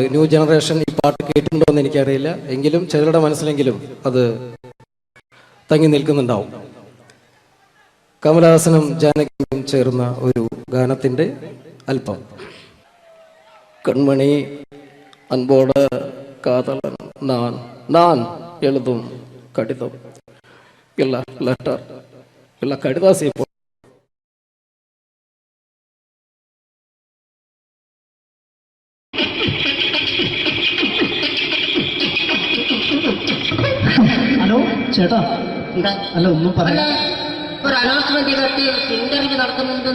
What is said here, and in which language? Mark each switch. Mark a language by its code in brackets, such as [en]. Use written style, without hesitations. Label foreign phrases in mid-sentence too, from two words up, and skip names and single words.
[en] new generation [ml] ഈ പാട്ട് കേട്ടിട്ടുണ്ടോ എന്ന് എനിക്കറിയില്ല, എങ്കിലും ചിലരുടെ മനസ്സിലെങ്കിലും അത് തങ്ങി നിൽക്കുന്നുണ്ടാവും. കമലഹാസനും ജാനകിയും ചേർന്ന ഒരു ഗാനത്തിന്റെ അല്പം. [ta] കൺമണി അൻപോട് കാതലൻ நான் எழுதும் கடிதம் இல்ல லெட்டர் இல்ல கடிதாசி. [ml] ഹലോ ചേട്ടാ, അല്ല ഒന്നും പറയാ. ഒരു [en] announcement interview [ml] നടക്കുന്നുണ്ട്.